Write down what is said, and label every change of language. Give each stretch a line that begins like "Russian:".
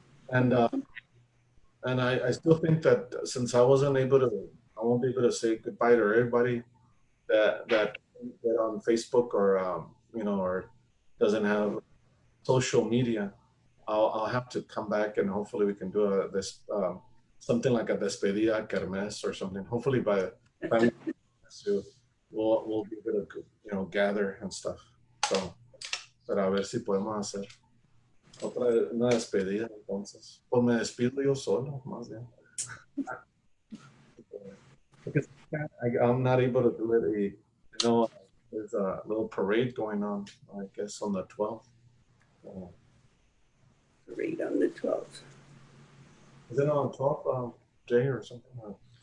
English: And I still think that since I wasn't able to, I won't be able to say goodbye to everybody that get on Facebook or or doesn't have social media. I'll have to come back and hopefully we can do this something like a
Spanish: despedida kermes
English: or something. Hopefully by time we'll be able to gather and stuff.
Spanish: So, pero a ver si podemos hacer una despedida entonces. Pues me despido yo solo, más bien.
English: Because I'm not able to do it. There's a little parade going on, I guess, on the 12th. Parade on the 12th. Is it on the 12th, Jay, or something?